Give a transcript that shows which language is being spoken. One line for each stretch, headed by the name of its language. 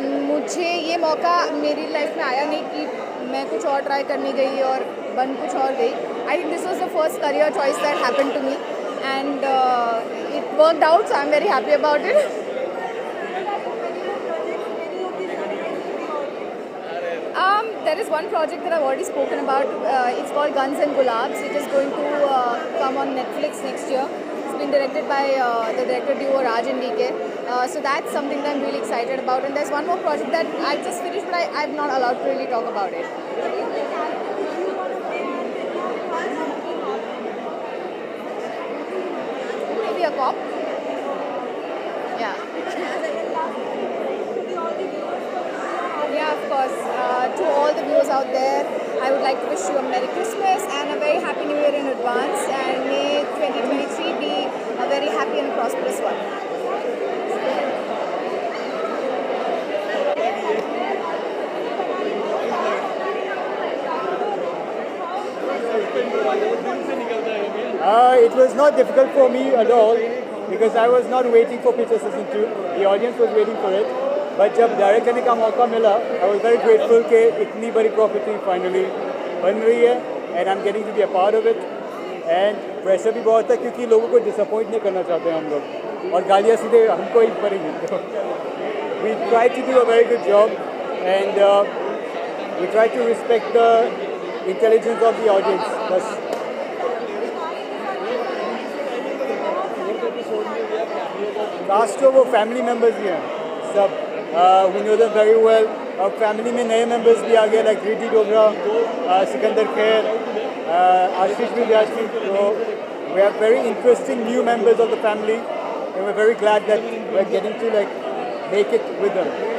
Hindi: मुझे ये मौका मेरी लाइफ में आया नहीं कि मैं कुछ और ट्राई करने गई और बन कुछ और गई.
English: I think this was the first career choice that happened to me, and it worked out, so I am very happy about it. There is one project that I've already spoken about. It's called Guns and Gulabs. It is going to come on Netflix next year. It's been directed by the director duo Raj and DK. So that's something that I'm really excited about. And there's one more project that I've just finished, but I'm not allowed to really talk about it. Maybe a cop. Yeah. Yeah, of course. To all the viewers out there, I would like to wish you a Merry Christmas and a very Happy New Year in advance, and may 2023 be a very happy and prosperous one. It was not difficult for me at all because I was not waiting for Picture Season 2. The audience was waiting for it. But
Hindi: जब direct करने का मौका मिला,
English: I was very grateful
Hindi: कि इतनी बड़ी property finally बन रही है,
English: And I am getting to be a part of it.
Hindi: And pressure भी बहुत है क्योंकि लोगों को डिसअपॉइंट नहीं करना चाहते हम लोग, और गालियाँ सीधे हमको ही पड़ेंगी.
English: We try to do a very good job, and we try to respect the intelligence of the audience.
Hindi: बस कास्ट तो वो फैमिली मेम्बर्स ही हैं सब.
English: We know them very well. Our family
Hindi: में नए members भी आ गए, like Riddhi Dogra, Sikandar Khair, Ashish Vidyarthi.
English: So we have very interesting new members of the family, and we're very glad that we're getting to make it with them.